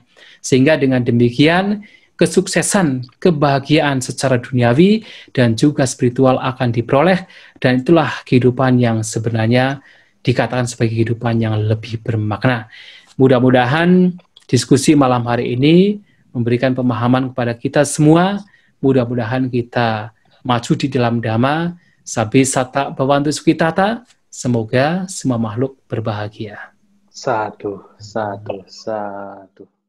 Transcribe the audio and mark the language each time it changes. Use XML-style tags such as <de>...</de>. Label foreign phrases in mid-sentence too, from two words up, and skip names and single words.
<id>Sehingga dengan demikian, kesuksesan, kebahagiaan secara duniawi, dan juga spiritual akan diperoleh, dan itulah kehidupan yang sebenarnya dikatakan sebagai kehidupan yang lebih bermakna. Mudah-mudahan diskusi malam hari ini memberikan pemahaman kepada kita semua. Mudah-mudahan kita maju di dalam dhamma,</id> <pi>sabi sata bhavantu sukhitata,</pi> <id>semoga semua makhluk berbahagia.</id> <pi>Sadu, sadu, sadu.</pi>